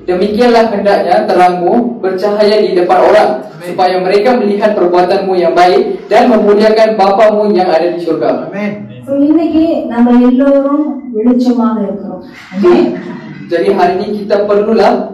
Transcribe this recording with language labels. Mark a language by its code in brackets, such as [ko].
[id] Demikianlah hendaknya terangmu bercahaya di depan orang, supaya mereka melihat perbuatanmu yang baik dan memuliakan Bapamu yang ada di surga. Amin. [ta] So இன்னைக்கு நம்ம எல்லோரும் வெளிச்சமாக இருக்கிறோம். [ms] Jadi hari ini kita perlulah